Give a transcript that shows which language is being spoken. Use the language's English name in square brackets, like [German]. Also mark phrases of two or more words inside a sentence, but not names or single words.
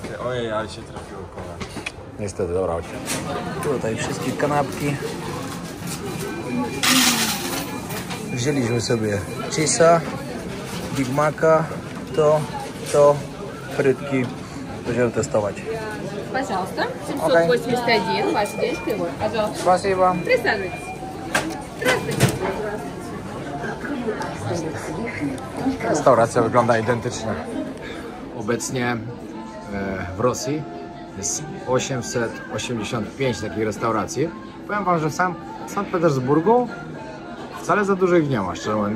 [Polish] Ojej, ale się trafiło kola. Niestety, dobra. Tutaj wszystkie kanapki. Wzięliśmy sobie cheese'a, Big Maca, to, frytki. Będziemy testować. [Russian] Пожалуйста. 781, ваш денежка его. Пожалуйста. Спасибо. Присаживайтесь. Здравствуйте. [Polish] Restauracja wygląda identycznie. Obecnie w Rosji jest 885 takich restauracji. Powiem wam, że w Sankt Petersburgu wcale za dużo ich nie ma, szczerze mówiąc.